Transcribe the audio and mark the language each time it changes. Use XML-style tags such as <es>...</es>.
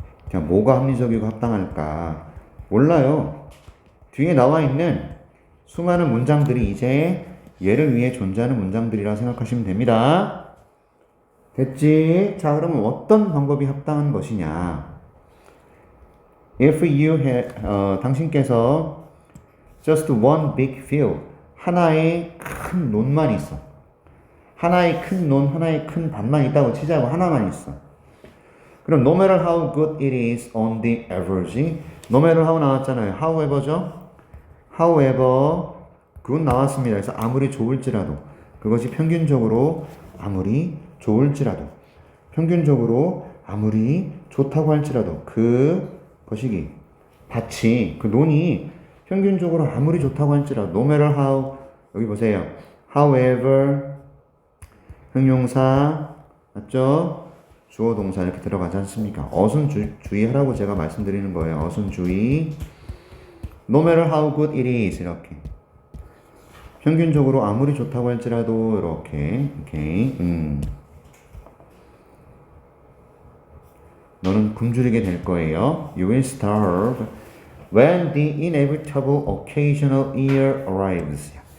<ko>자, 뭐가 합리적이고 합당할까? 몰라요. 뒤에 나와 있는 수많은 문장들이 이제 얘를 위해 존재하는 문장들이라 생각하시면 됩니다. 됐지? 자, 그러면 어떤 방법이 합당한 것이냐?</ko> <en>If you had,</en> <ko>당신께서</ko> <en>just one big field,</en> <ko>하나의 큰 논만 있어. 하나의 큰 논, 하나의 큰 밭만 있다고 치자고 하나만 있어. 그럼</ko> <en>no matter how good it is on the average, no matter how</en> <ko>나왔잖아요.</ko> <en>however죠?</en> <ko>however, good 나왔습니다. 그래서 아무리 좋을지라도, 그것이 평균적으로 아무리 좋을지라도, 평균적으로 아무리 좋다고 할지라도, 그 거시기, 밭이, 그 논이 평균적으로 아무리 좋다고 할지라도,</ko> <en>no matter how,</en> <ko>여기 보세요. however, 형용사, 맞죠? 주어 동사 이렇게 들어가지 않습니까? 어순 주의하라고 제가 말씀드리는 거예요. 어순 주의.</ko> <en>No matter how good it is</en> <ko>이렇게. 평균적으로 아무리 좋다고 할지라도 이렇게. 오케이. 너는 굶주리게 될 거예요.</ko> <en>You will starve when the inevitable occasional year arrives.</en>